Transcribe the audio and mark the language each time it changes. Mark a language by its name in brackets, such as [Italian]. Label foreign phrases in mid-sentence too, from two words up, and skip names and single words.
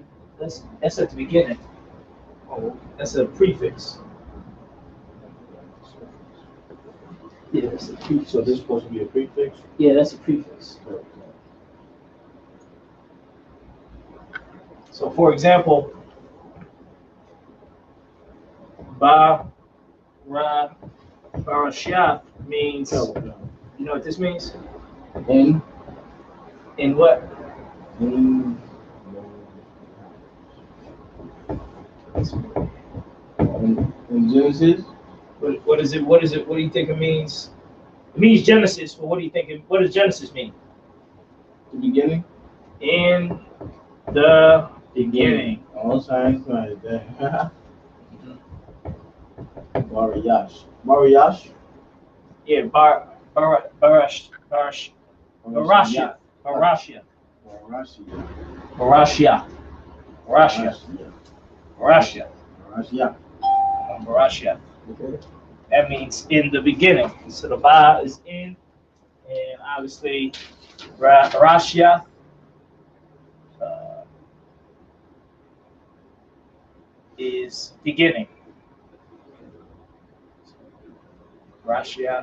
[English] That's at the beginning. Oh. That's a prefix. Yeah, that's a prefix. So this is supposed to be a prefix? Yeah, that's a prefix. So for example, ba, ra, barashia means, you know what this means? In. In what? In Genesis? What is it? What is it? What do you think it means? It means Genesis, but what do you think? What does Genesis mean? The beginning? In the beginning. Oh, science right there. Barayash. Barayash? Yeah, barashia. Barashia. Barashia. Barashia. Barashia. Okay. That means in the beginning. So the ba is in, and obviously Barashia is beginning. Barashia.